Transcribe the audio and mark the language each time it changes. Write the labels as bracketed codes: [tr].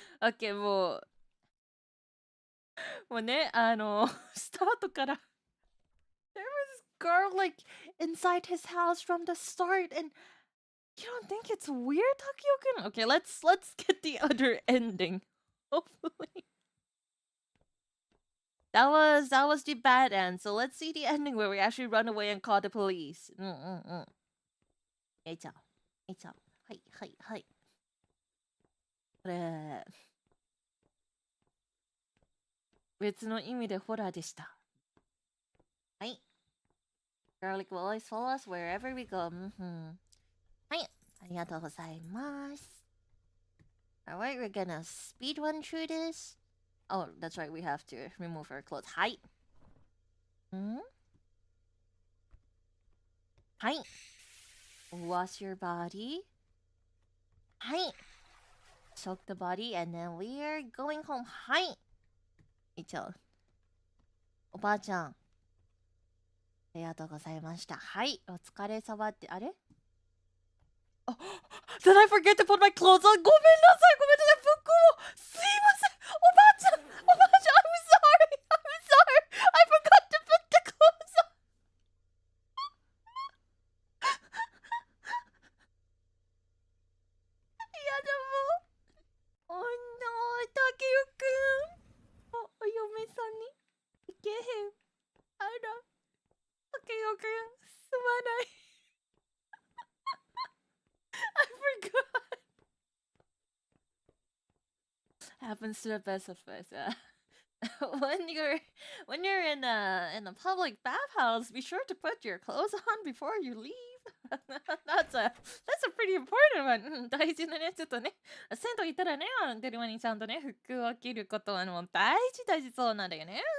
[ja] OK、もうね、スタートから。 [en] There was girl like inside his house from the start, and you don't think it's weird, Takeo-kun? Okay, let's get the other ending. Hopefully. That was the bad end. So let's see the ending where we actually run away and call the police. [ja] ちゃん。ちゃん。はい。これ、別の意味でホラーでした。はい。 [en] Garlic will always follow us wherever we go. [ja] はい。ありがとうございます。 [en] Alright, we're gonna speed run through this. Oh, that's right, we have to remove our clothes. [ja] はい。はい。 [en] Wash your body. はい。 Soak the body and then we are going home. [ja] はい。一応。おばあちゃん。ありがとうございました。はい。お疲れ様って、あれ [en] Oh, did I forget to put my clothes on? [ja] ごめんなさい、服を。すいません。おばあちゃん、 [en] I'm sorry. I forgot to put the clothes on. [ja] いや、でも。 [en] Oh no, 竹雄くん。 [ja] お嫁さんに行けへん。あら、竹雄くん、すまない。 [en] I forgot. Happens to the best of us. When you're in a public bathhouse, be sure to put your clothes on before you leave. that's a pretty important one. [ja] 大事なね、ちょっとね、銭湯行ったらね、デルマにちゃんとね、服を着ることはもう大事そうなんだよね。